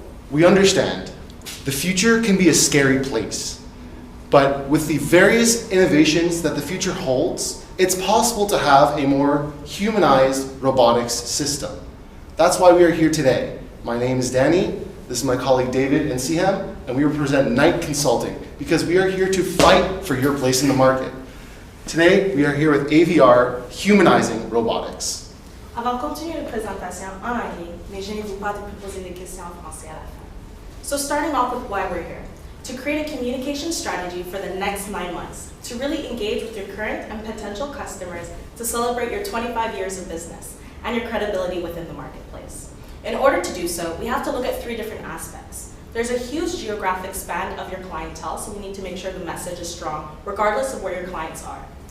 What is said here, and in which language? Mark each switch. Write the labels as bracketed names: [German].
[English] We understand the future can be a scary place, but with the various innovations that the future holds, it's possible to have a more humanized robotics system. That's why we are here today. My name is Danny, this is my colleague David and Siham, and we represent Knight Consulting because we are here to fight for your place in the market. Today, we are here with AVR, Humanizing Robotics. [French] Avant de continuer la présentation en anglais, mais gênez-vous pas de me poser des questions en français à la fin. [English] So starting off with why we're here. To create a communication strategy for the next 9 months, to really engage with your current and potential customers to celebrate your 25 years of business and your credibility within the marketplace. In order to do so, we have to look at 3 different aspects. There's a huge geographic span of your clientele, so we need to make sure the message is strong, regardless of where your clients are.